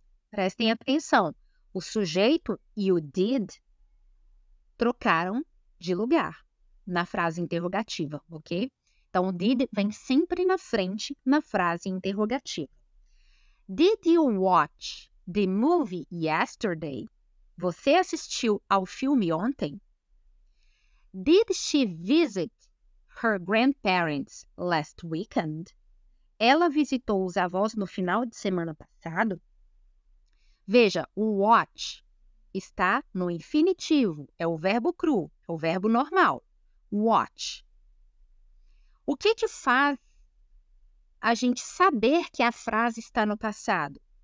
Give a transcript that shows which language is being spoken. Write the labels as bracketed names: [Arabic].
[Portuguese] Prestem atenção, o sujeito e o did trocaram de lugar na frase interrogativa, ok? Então, o did vem sempre na frente na frase interrogativa. [English] Did you watch the movie yesterday? [Portuguese] Você assistiu ao filme ontem? [English] Did she visit her grandparents last weekend? [Portuguese] Ela visitou os avós no final de semana passado? Veja, o watch está no infinitivo, é o verbo cru, é o verbo normal. Watch. O que faz a gente saber que a frase está no passado?